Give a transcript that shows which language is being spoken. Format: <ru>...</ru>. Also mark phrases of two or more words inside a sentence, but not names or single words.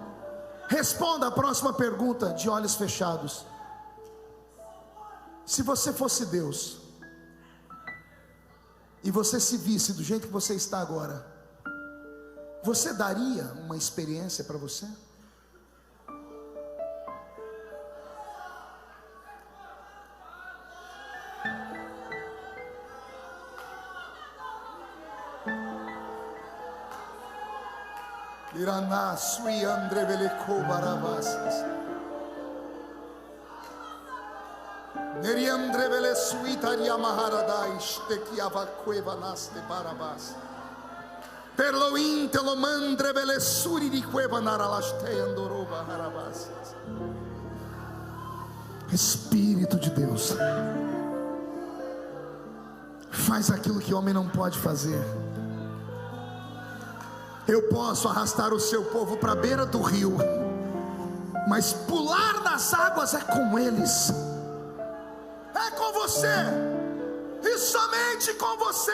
<pt>Responda a próxima pergunta de olhos fechados. Se você fosse Deus e você se visse do jeito que você está agora, você daria uma experiência para você? Iraná sui andre veleco barabasas. Neri andre vele suitaria maharadais te chiava cueva naste barabas. Perlo intelo mandre vele suri di cueva naralaste andoroba harabasas. Espírito de Deus, faz aquilo que homem não pode fazer. Eu posso arrastar o seu povo para a beira do rio, mas pular nas águas é com eles, é com você, e somente com você.</pt>